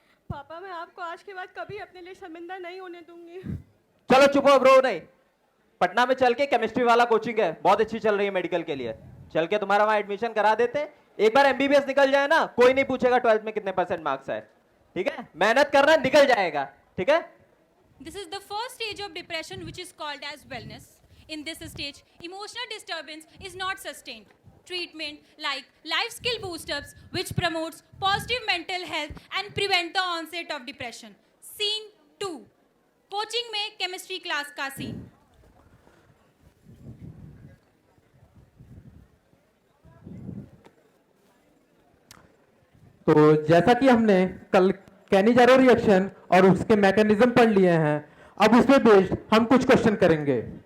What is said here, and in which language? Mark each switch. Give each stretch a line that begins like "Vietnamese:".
Hindi: पापा मैं आपको आज के बाद कभी अपने लिए शर्मिंदा नहीं होने दूंगी। चलो चुप हो ब्रो। नहीं, पटना में चल के केमिस्ट्री वाला कोचिंग है, बहुत अच्छी चल रही है मेडिकल के लिए। चल के तुम्हारा वहां एडमिशन करा देते हैं। एक बार एमबीबीएस निकल जाए ना, कोई नहीं पूछेगा 12th में कितने परसेंट मार्क्स है। ठीक है, मेहनत करना, निकल जाएगा। ठीक है।
English: This is the first stage of depression, which is called as wellness. In this stage, emotional disturbance is not sustained. Treatment like life skill boosters, which promotes positive mental health and prevent the onset of depression.
Hindi: Scene 2, coaching में chemistry class का scene. तो जैसा कि हमने कल Cannizzaro reaction और उसके mechanism पढ़ लिए हैं, अब उसमें बेस्ड हम कुछ क्वेश्चन करेंगे।